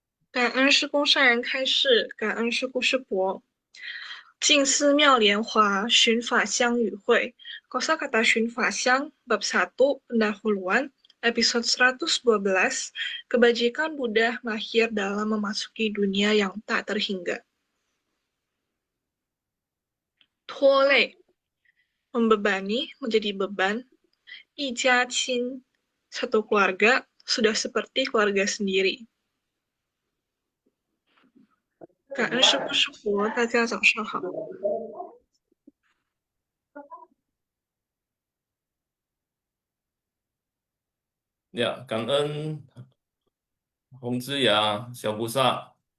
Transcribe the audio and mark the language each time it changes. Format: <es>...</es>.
<zh>感恩师公上人开示，感恩师姑师伯。静思妙莲华寻法相与会</zh> <id>Kosakata 寻法相 Bab 1 Pendahuluan Episode 112 Kebajikan Buddha mahir dalam memasuki dunia yang tak terhingga. Tuolei, membebani menjadi beban. Ijacin, satu keluarga sudah seperti keluarga sendiri.</id> <zh>感恩师父师伯，大家早上好。 Ya, 感恩洪之雅小菩萨.</zh>